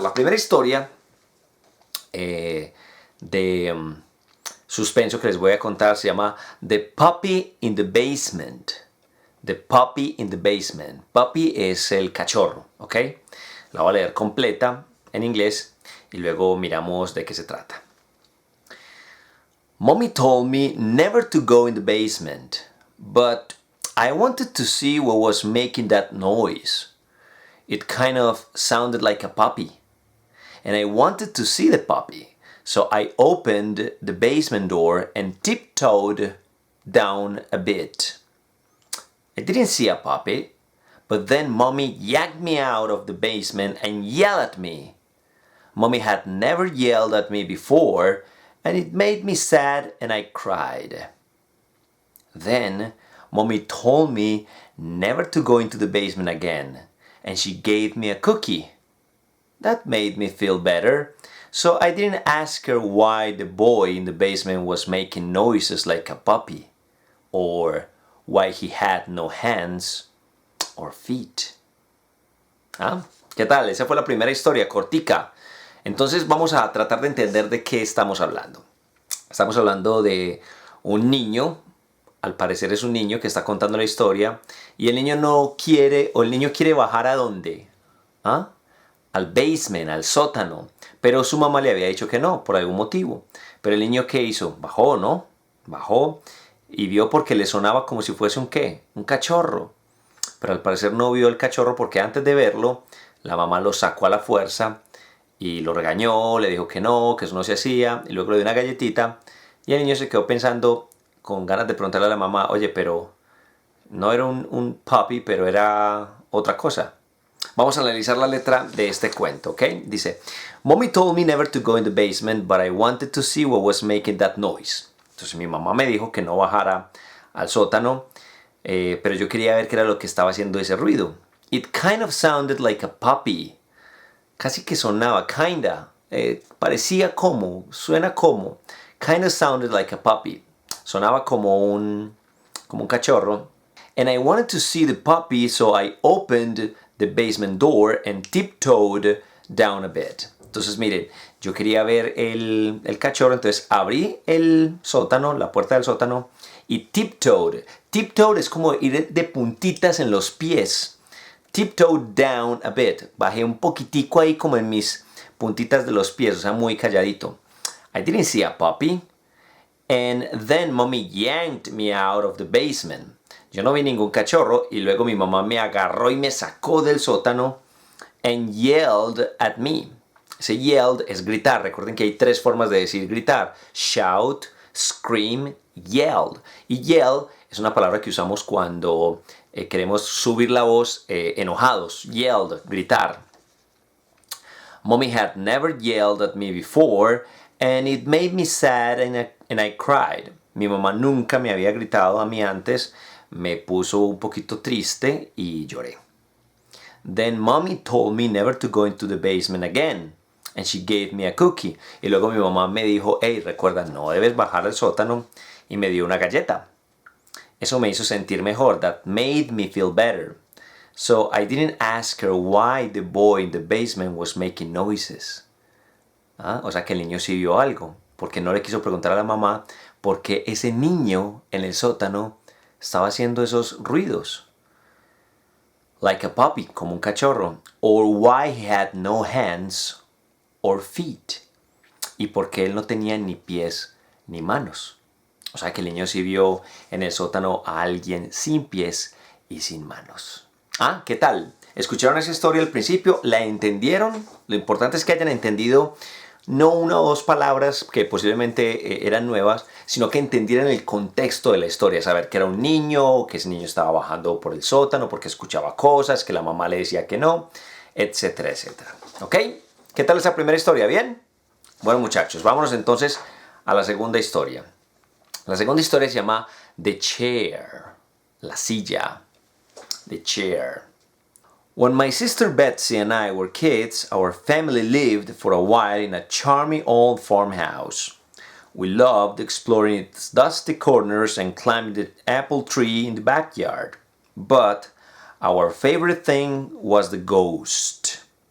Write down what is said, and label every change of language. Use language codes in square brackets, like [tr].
[es] La primera historia de suspenso que les voy a contar se llama The Puppy in the Basement. The Puppy in the Basement. Puppy es el cachorro, ¿ok? La voy a leer completa en inglés y luego miramos de qué se trata. [en] Mommy told me never to go in the basement, but I wanted to see what was making that noise. It kind of sounded like a puppy, and I wanted to see the puppy, so I opened the basement door and tiptoed down a bit. I didn't see a puppy, but then Mommy yanked me out of the basement and yelled at me. Mommy had never yelled at me before, and it made me sad and I cried. Then Mommy told me never to go into the basement again, and she gave me a cookie. That made me feel better, so I didn't ask her why the boy in the basement was making noises like a puppy, or why he had no hands or feet. [es] ¿Ah? ¿Qué tal? Esa fue la primera historia, cortica. Entonces vamos a tratar de entender de qué estamos hablando. Estamos hablando de un niño. Al parecer es un niño que está contando la historia y el niño no quiere, o el niño quiere bajar ¿a dónde? ¿Ah? Al basement, al sótano. Pero su mamá le había dicho que no, por algún motivo. Pero el niño, ¿qué hizo? Bajó, ¿no? Bajó y vio porque le sonaba como si fuese un ¿qué? Un cachorro. Pero al parecer no vio el cachorro porque antes de verlo, la mamá lo sacó a la fuerza y lo regañó, le dijo que no, que eso no se hacía, y luego le dio una galletita y el niño se quedó pensando, con ganas de preguntarle a la mamá, oye, pero no era un puppy, pero era otra cosa. Vamos a analizar la letra de este cuento, ¿ok? [en] Dice, Mommy told me never to go in the basement, but I wanted to see what was making that noise. [es] Entonces mi mamá me dijo que no bajara al sótano, pero yo quería ver qué era lo que estaba haciendo ese ruido. [en] It kind of sounded like a puppy. [es] Casi que sonaba, kinda. Parecía como, suena como. [en] Kind of sounded like a puppy. [es] Sonaba como un cachorro. [en] And I wanted to see the puppy, so I opened the basement door and tiptoed down a bit. [es] Entonces miren, yo quería ver el cachorro, entonces abrí el sótano, la puerta del sótano, y tiptoed. Tiptoed es como ir de puntitas en los pies. [en] Tiptoed down a bit. [es] Bajé un poquitico ahí como en mis puntitas de los pies, o sea, muy calladito. [en] I didn't see a puppy. And then Mommy yanked me out of the basement. [es] Yo no vi ningún cachorro y luego mi mamá me agarró y me sacó del sótano [en] and yelled at me. [es] Ese yelled es gritar. Recuerden que hay 3 formas de decir gritar. Shout, scream, yelled. Y yell es una palabra que usamos cuando queremos subir la voz enojados. Yelled, gritar. [en] Mommy had never yelled at me before, and it made me sad and I cried. [es] Mi mamá nunca me había gritado a mí antes, me puso un poquito triste y lloré. Then Mommy told me never to go into the basement again, and she gave me a cookie. Y luego mi mamá me dijo, hey, recuerda, no debes bajar al sótano, y me dio una galleta. Eso me hizo sentir mejor. [en] That made me feel better. So I didn't ask her why the boy in the basement was making noises. [es] O sea que el niño sí vio algo, porque no le quiso preguntar a la mamá por qué ese niño en el sótano estaba haciendo esos ruidos. [en] Like a puppy, [es] como un cachorro. [en] Or why he had no hands or feet. [es] Y por qué él no tenía ni pies ni manos. O sea que el niño sí vio en el sótano a alguien sin pies y sin manos. ¿Qué tal? ¿Escucharon esa historia al principio? ¿La entendieron? Lo importante es que hayan entendido no una o dos palabras que posiblemente eran nuevas, sino que entendieran el contexto de la historia. Saber que era un niño, que ese niño estaba bajando por el sótano porque escuchaba cosas, que la mamá le decía que no, etcétera, etcétera. ¿Ok? ¿Qué tal esa primera historia? ¿Bien? Bueno, muchachos, vámonos entonces a la segunda historia. La segunda historia se llama The Chair, la silla. [en] The chair. When my sister Betsy and I were kids, our family lived for a while in a charming old farmhouse. We loved exploring its dusty corners and climbing the apple tree in the backyard. But our favorite thing was the ghost.